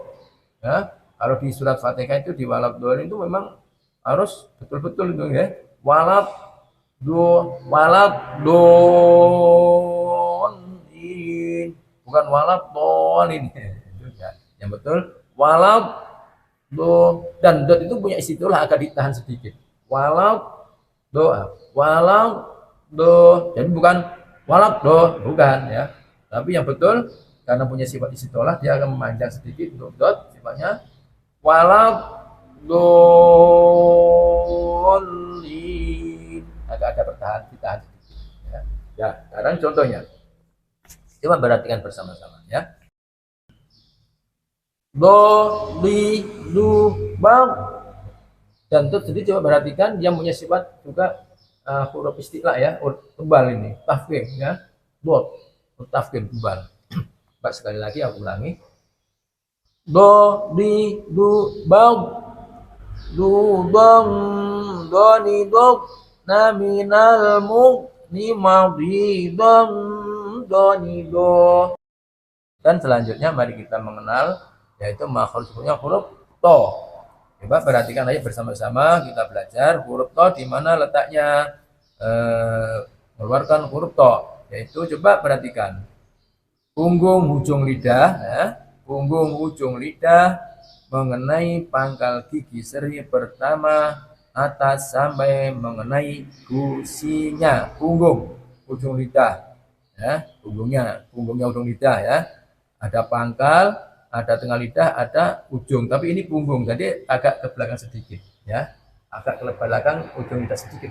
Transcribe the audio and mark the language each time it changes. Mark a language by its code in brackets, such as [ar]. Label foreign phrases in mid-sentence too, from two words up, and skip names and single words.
[id] Ya, kalau di surat Fatihah itu di [ar] ولا الضالين [id] itu memang harus betul-betul itu ya. [ar] ولا الضالين, [id] bukan [ar] ولا الضالين. [id] Ya, yang betul [ar] ولا الض, [id] dan dot itu punya istilah agak ditahan sedikit. [ar] ولا الض، ولا الض. [id] Jadi bukan [ar] ولا الض, [id] bukan ya. Tapi yang betul karena punya sifat istilah dia akan memanjang sedikit untuk dot sifatnya [ar] ولا الضالين, [id] agak ada ditahan sedikit ya. Ya, sekarang contohnya coba perhatikan bersama-sama ya. Do, li, du, bang, dan dot sendiri coba perhatikan dia punya sifat juga huruf istilah ya, tebal ini, tafkhim ya, dot tafkhim tebal. Pak sekali lagi aku ulangi. Do, di, du, bang, du, dong, do, ni, dok, na, minal, mu, ni, mau, di, dong, do, ni, do. Dan selanjutnya mari kita mengenal yaitu makhorijnya huruf to. Coba perhatikan aja bersama-sama kita belajar huruf to di mana letaknya, mengeluarkan huruf to, yaitu coba perhatikan punggung ujung lidah ya, punggung ujung lidah mengenai pangkal gigi seri pertama atas sampai mengenai gusinya punggung ujung lidah ya, punggungnya ujung lidah ya, ada pangkal, ada tengah lidah, ada ujung, tapi ini punggung jadi agak ke belakang sedikit ya, agak ke belakang ujung lidah sedikit.